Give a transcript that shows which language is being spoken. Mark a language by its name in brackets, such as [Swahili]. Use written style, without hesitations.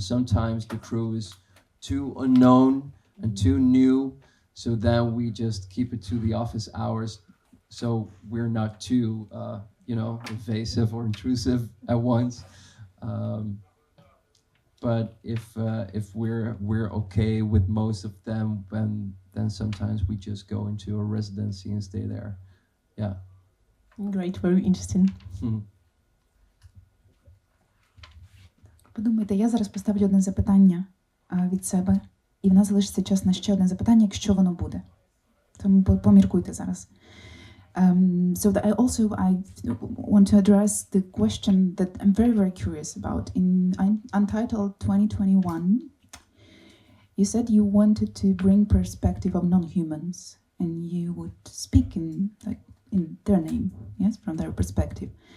[English] Sometimes the crew is too unknown and too new, so then we just keep it to the office hours, so we're not too invasive or intrusive at once. But if we're okay with most of them, then sometimes we just go into a residency and stay there. Yeah. Great, very interesting. [Ukrainian] Подумайте, я зараз поставлю одне запитання від себе, і в нас залишиться час на ще одне запитання, якщо воно буде. Тому поміркуйте зараз. [English] So that I want to address the question that I'm very, very curious about. In Untitled 2021, you said you wanted to bring perspective of non-humans, and you would speak in their name, yes, from their perspective.